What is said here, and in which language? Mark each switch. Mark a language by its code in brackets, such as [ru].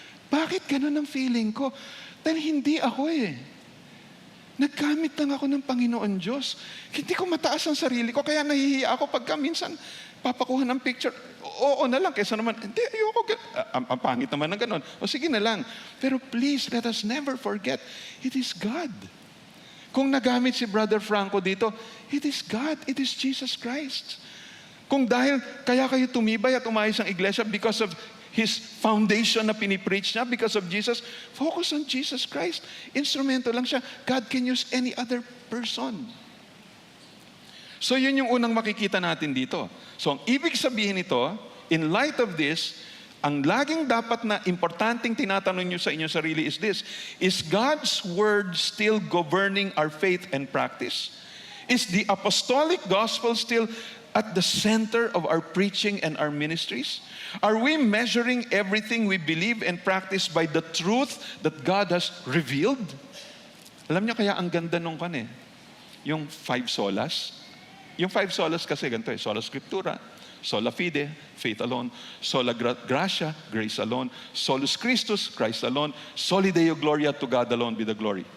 [tl] Bakit ganun ang feeling ko? Dahil hindi ako Naggamit lang ako ng Panginoon Diyos. Hindi ko mataas ang sarili ko, kaya nahihiya ako pagka minsan papakuha ng picture. oo na lang, kaysa naman, hindi, ayoko, ang pangit naman ng ganon. O sige na lang. [en] Pero please, let us never forget, it is God. [tl] Kung nagamit si Brother Franco dito, [en] it is God, it is Jesus Christ. [tl] Kung dahil, kaya kayo tumibay at umayos ang iglesia [en] because of His foundation [tl] na pinipreach niya, [en] because of Jesus, focus on Jesus Christ. [tl] Instrumento lang siya. [en] God can use any other person. [tl] So yun yung unang makikita natin dito. [en] So [tl] ang ibig sabihin nito, [en] in light of this, [tl] ang laging dapat na importanteng tinatanong nyo sa inyong sarili [en] is this: is God's Word still governing our faith and practice? Is the apostolic gospel still at the center of our preaching and our ministries? Are we measuring everything we believe and practice by the truth that God has revealed? [tl] Alam niyo kaya ang ganda nung yung 5 solas. Yung 5 solas kasi ganito sola scriptura, sola fide, faith alone, sola gratia, grace alone, solus Christus, Christ alone, soli Deo gloria, to God alone be the glory.